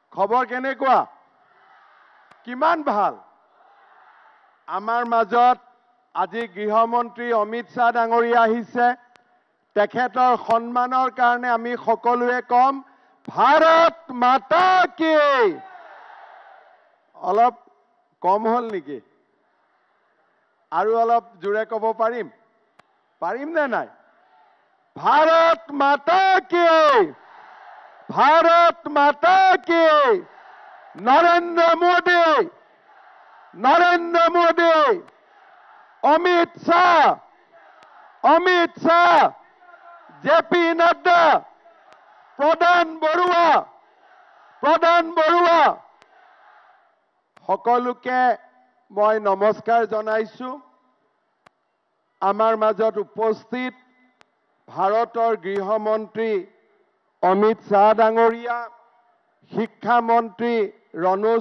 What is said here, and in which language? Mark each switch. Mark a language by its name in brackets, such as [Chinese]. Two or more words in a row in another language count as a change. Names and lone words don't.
[Assamese] খবৰ কেনেকুৱা কিমান ভাল আমাৰ মাজত আজি গৃহমন্ত্ৰী অমিত শাহ ডাঙৰীয়া আহিছে তেখেতৰ সন্মানৰ কাৰণে আমি সকলোৱে কম [Hindi] भारत माता की [Assamese] অলপ কম হল নেকি আৰু অলপ জোৰে ক'ব পাৰিম নে নাই [Hindi] भारत माता की भारत माता की नरेंद्र मोदी अमित शाह जेपी नड्डा प्रधान बरुआ [Assamese] সকলোকে মই নমস্কাৰ জনাইছো আমাৰ মাজত উপস্থিত ভাৰতৰ গৃহমন্ত্ৰী অমিত শাহ ডাঙৰীয়া শিক্ষা মন্ত্ৰী ৰনোজ